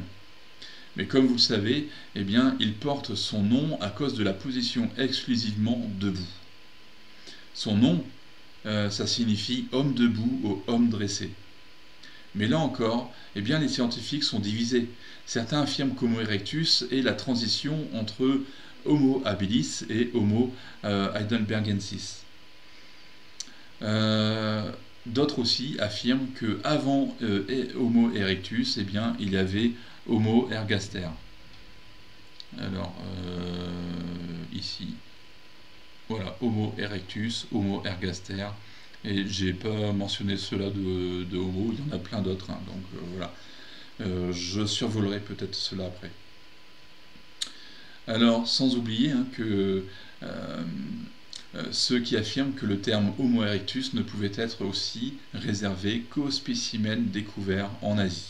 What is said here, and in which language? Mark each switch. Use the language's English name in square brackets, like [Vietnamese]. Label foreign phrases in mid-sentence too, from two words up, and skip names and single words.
[French] Mais comme vous le savez, il porte son nom à cause de la position exclusivement debout. Son nom, ça signifie homme debout ou homme dressé. Mais là encore, les scientifiques sont divisés. Certains affirment qu'Homo erectus est la transition entre Homo habilis et Homo heidelbergensis. D'autres aussi affirment qu'avant Homo erectus, il y avait Homo ergaster. Alors, ici, voilà, Homo erectus, Homo ergaster. Et j'ai pas mentionné cela de Homo, il y en a plein d'autres, donc voilà. Je survolerai peut-être cela après. Alors, sans oublier que ceux qui affirment que le terme Homo erectus ne pouvait être aussi réservé qu'aux spécimens découverts en Asie.